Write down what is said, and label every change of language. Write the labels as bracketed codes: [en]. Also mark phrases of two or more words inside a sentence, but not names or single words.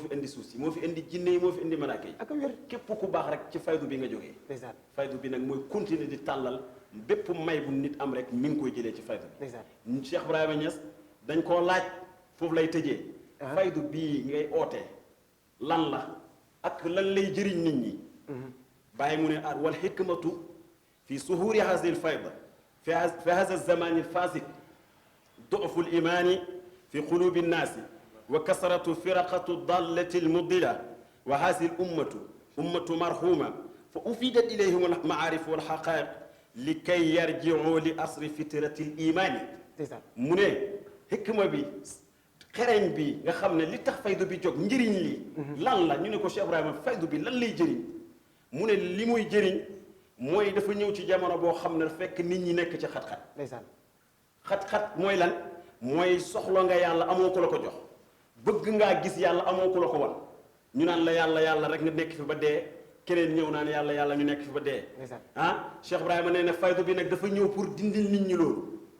[wo] fi indi suuf si moo fi indi jinne yi moo fi indi malaaka yi képp ku baax rek ci faydu bi nga jógee faydu bi nag mooy continuer di tàllal bépp may bu nit am rek mi ngi koy jëlee ci faydu bi Cheikh Ibrahima Niass dañ koo laaj foofu lay tëjee faydu bii ngay oote lan la ak lan lay jëriñ nit ñi bàyyi mu ne [ar] والحكمة في ظهور هذه الفيضة في هذا الزمان الفاسق ضعف الإيمان في قلوب الناس وكثرة فرقة الضالة المضلة وهذه الأمة أمة مرحومة فأفيدت إليهم المعارف والحقائق لكي يرجعوا لأصل فترة الإيمان [wo] mu ne hikma bi xereñ bi nga xam ne li tax faydu bi jóg njëriñ li lan la ñu ne ko Cheikh Ibrahima faydu bi lan lay jëriñ mu ne li muy jëriñ mooy dafa ñëw ci jamono boo xam ne fekk nit ñi nekk ci xat-xat xat-xat mooy lan mooy soxla nga yàlla amoo ko la ko jox bëgg ngaa gis yàlla amoo ko la ko wan ñu naan la yàlla rek nga nekk fi ba dee keneen ñëw naan yàlla ñu nekk fi ba dee Cheikh Ibrahima nee na faydu bi nag dafa ñëw pour dindil nit ñi loolu